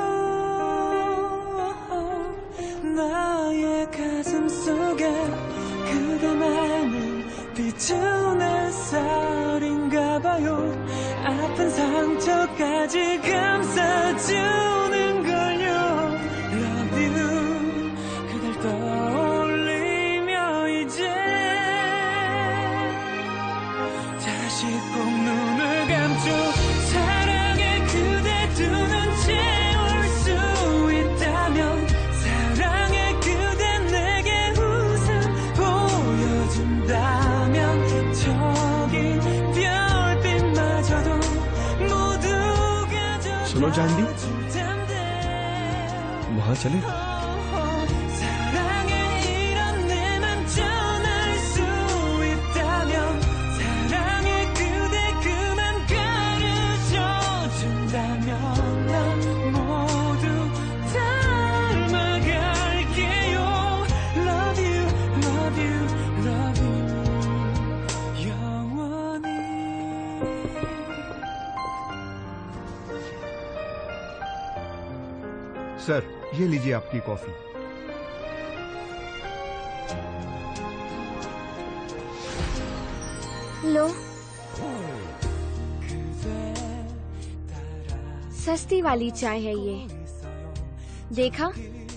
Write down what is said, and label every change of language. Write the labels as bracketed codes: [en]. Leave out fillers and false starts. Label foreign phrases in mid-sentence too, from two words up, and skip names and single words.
[ko] 나의 가슴 속에 그대만을 비춘 햇살인가 봐요. 아픈 상처까지 감싸주는 걸요. [en] Love you. [ko] 그댈 떠올리며 이제 다시 꼭 눈을 감죠. 사랑에 그대 두 눈 채울 수 있다면, 사랑에 그대 내게 웃음 보여준다면, 저기 별빛마저도 모두가 [hi] सुनो जानवी, वहां चले? [ko] 사랑에 이런 내맘 전할 수 있다면, 사랑에 그대 그만 가르쳐 준다면, 난 모두 닮아갈게요. [en] Love you, love you, love you. [ko] 영원히. [hi] सर, ये लीजिए आपकी कॉफी। लो, सस्ती वाली चाय है ये। देखा?